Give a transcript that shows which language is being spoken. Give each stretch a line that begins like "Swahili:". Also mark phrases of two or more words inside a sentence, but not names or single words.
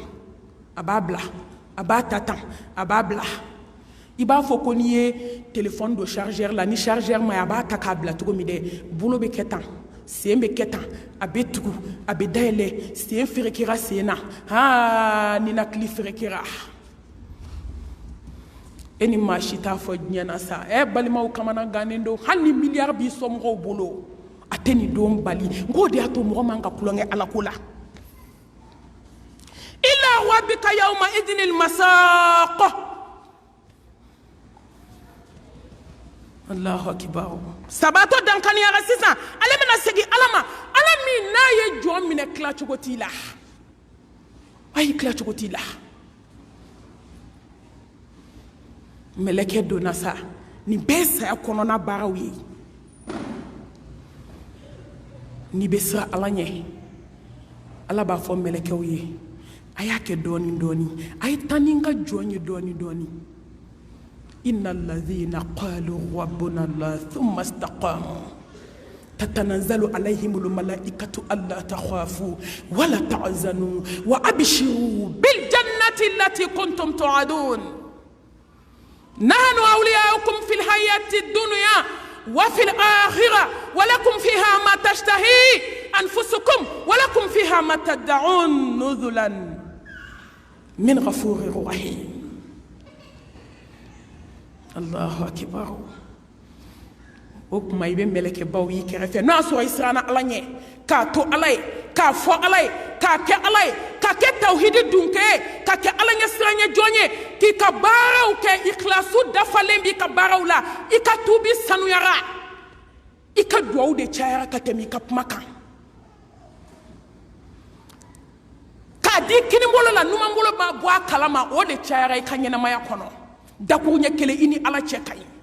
Bambara: a b'a bila a b'a ta tan a b'a bila i b'a fɔ ko n'i ye téléphone do chargeur la ni chargeur ma a b'a ta k'a bila cogo min dɛ bolo bɛ kɛ tan sen bɛ kɛ tan a bɛ tugu a bɛ dayɛlɛ sen ferekera sen na ninakili ferekera e ni maa si t'a fɔ diɲɛ na sa balimaw kamana gannen don hali ni miliyari b'i somɔgɔw bolo a tɛ nin don bali n k'o de y'a to mɔgɔ man ka kulonkɛ alako la
Arabic: إلى ربك يومئذ المساق الله أكبر.
Bambara: Sabato dankani ya sisan ale bena segi alama ala min na ye jɔn minɛ kila cogo t'i la ayi kila cogo t'i la meleke donna sa ni bɛɛ saya kɔnɔna baaraw ye ni bɛ siran ala ɲɛ ala b'a fɔ mɛlɛkɛw ye a y'a kɛ dɔɔni dɔɔni a ye taa ni n ka jɔn ye dɔɔni dɔɔni
Arabic: إن الذين قالوا ربنا الله ثم استقاموا تتنزل عليهم الملائكة ألا تخافوا ولا تحزنوا وأبشروا بالجنة التي كنتم توعدون نحن أولياؤكم في الحياة الدنيا وفي الآخرة ولكم فيها ما تشتهي أنفسكم ولكم فيها ما تدعون نزلا من غفور رحيم. الله أكبر.
Bambara: O kuma ibe meleke baw yi kɛrɛfɛ n'a sɔrɔ i siranna ala ɲɛ k'a to ala ye k'a fɔ ala ye k'a kɛ ala ye k'a kɛ tawhidi dunke ye k'a kɛ ala ɲɛ siranɲɛ jɔn ye k'i ka baaraw kɛ ikhlasu dafalen b'i ka baaraw la i ka tuubi sanuyara i ka duwawu de cayara ka tɛmɛ i ka kuma kan k'a di kinibolo la numanbolo b'a bɔ a kalama o de cayara i ka ɲɛnamaya kɔnɔ dakuru ɲɛ kelen i ni ala cɛ ka ɲi